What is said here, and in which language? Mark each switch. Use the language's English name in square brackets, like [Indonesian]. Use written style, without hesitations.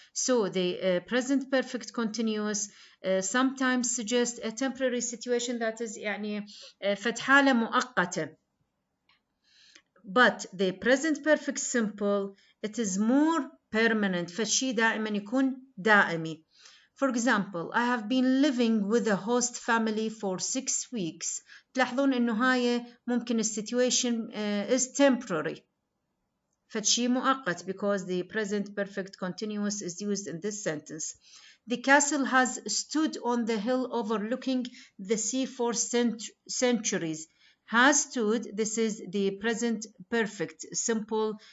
[English] So the present perfect continuous sometimes suggests a temporary situation, that is [Arabic] يعني فتحالة مؤقتة. [English] But the present perfect simple, it is more permanent. [Arabic] فالشي دائما يكون دائمي. [English] For example, I have been living with a host family for 6 weeks. [Arabic] تلاحظون إنه هاي ممكن [English] situation is temporary. [Arabic] فشي مؤقت [English] because the present perfect continuous is used in this sentence. The castle has stood on the hill overlooking the sea for centuries. Has stood, this is the present perfect simple.